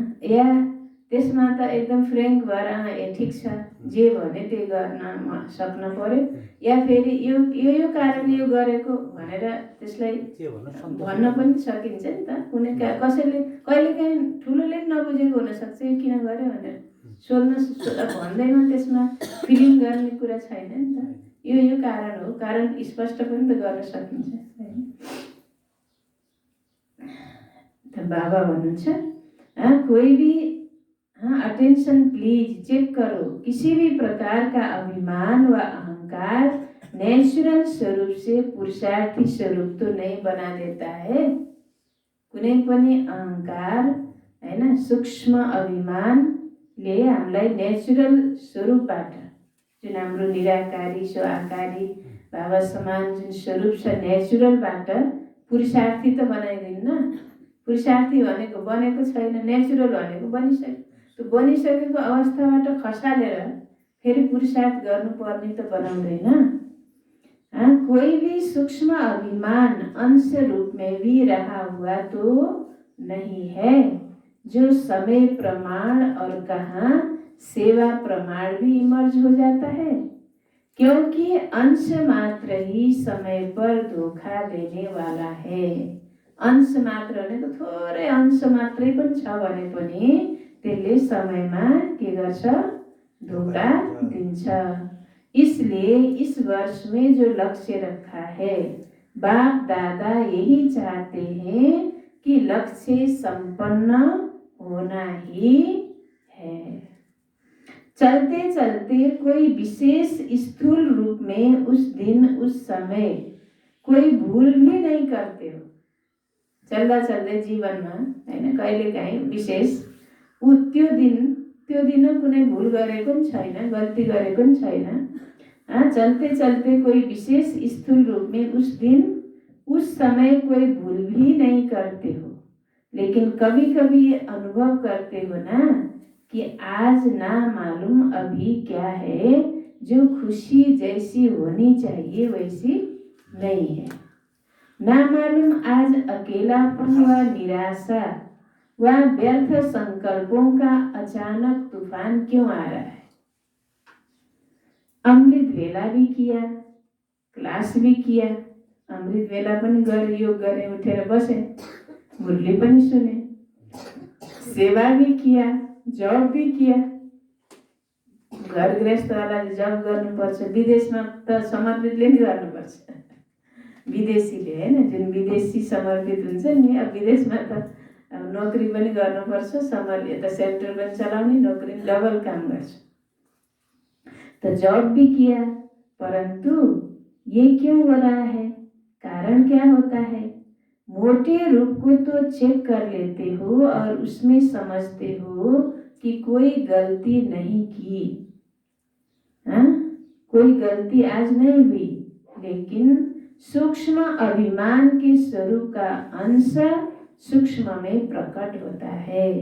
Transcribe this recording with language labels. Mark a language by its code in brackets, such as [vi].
[ne] या त्यसमा त एकदम फ्रेङ्क भएर ठिक छ जे भने त्यही गर्न सक्न पर्यो, या फेरि यो कारणले यो गरेको भनेर त्यसलाई भन्न पनि सकिन्छ नि त। कुनै कसैले कहिलेकाहीँ ठुलोले पनि नबुझेको हुनसक्छ यो किन गर्यो भनेर सोध्न भन्दैमा त्यसमा फिलिङ गर्ने कुरा छैन नि त। यो कारण हो, कारण स्पष्ट पनि त गर्न सकिन्छ हैन। त बाबा भन्नुहुन्छ [hi] कोई भी अटेंशन प्लीज चेक करो, किसी भी प्रकार का अभिमान व अहंकार नेचुरल स्वरूप से पुरुषार्थी स्वरूप तो नहीं बना देता है। [ne] कुनै पनि अहंकार हैन, सूक्ष्म अभिमानले हामीलाई नेचुरल स्वरूपबाट जुन हाम्रो निराकारी सो आकारी बाबा समान जुन स्वरूप छ नेचुरलबाट पुरुषार्थी त बनाइदिन्न। पुरुषार्थी भनेको बनेको छैन, नेचुरल भनेको बनिसक्यो। त्यो बनिसकेको अवस्थाबाट खसालेर फेरि पुरुषार्थ गर्नुपर्ने त बनाउँदैन। [hi] कोई भी सूक्ष्म अभिमान अंश रूप में भी रहा हुआ तो नहीं है, जो समय प्रमाण और कहाँ सेवा प्रमाण भी इमर्ज हो जाता है, क्योंकि अंश मात्र ही समय पर धोखा देने वाला है। [ne] अंश मात्र भनेको थोरै अंश मात्रै पनि छ भने पनि त्यसले समयमा के गर्छ, धोखा दिन्छ। [hi] इसलिए इस वर्ष में जो लक्ष्य रखा है, बाप दादा यही चाहते हैं कि लक्ष्य संपन्न होना ही है। चलते चलते कोई विशेष स्थूल रूप में उस दिन उस समय कोई भूल भी नहीं करते हो। [ne] चल्दा चल्दै जीवनमा हैन कहिलेकाहीँ विशेष त्यो दिन कुनै भूल गरेको पनि छैन, गल्ती गरेको पनि छैन। [hi] चलते चलते कोई विशेष स्थूल रूप में उस दिन उस समय कोई भूल भी नहीं करते हो, लेकिन कभी कभी ये अनुभव करते हो ना कि आज ना मालूम अभी क्या है, जो खुशी जैसी होनी चाहिए वैसी नहीं है। ना मालूम आज अकेलापन व निराशा व व्यर्थ संकल्पों का अचानक तूफान क्यों आ रहा है। [ne] अमृत वेला भी किया, क्लास भी किया, अमृत वेला पनि गरे, योग गरे, उठेर बसे, मुरली पनि सुने, [hi] सेवा भी किया, जब भी किया। [ne] घर गृहस्थवालाले जब गर्नुपर्छ, विदेशमा त समर्पितले नि गर्नुपर्छ, विदेशीले हैन, जुन विदेशी समर्पित हुन्छ नि। अब विदेशमा त अब नोकरी पनि गर्नुपर्छ, यता सेन्टर पनि चलाउने, नोकरी डबल काम गर्छ। [hi] तो जॉब भी किया, परंतु ये क्यों हो रहा है, कारण क्या होता है। मोटे रूप को तो चेक कर लेते हो और उसमें समझते हो कि कोई गलती नहीं की, हाँ, कोई गलती आज नहीं हुई, लेकिन सूक्ष्म अभिमान के स्वरूप का अंश सूक्ष्म में प्रकट होता है।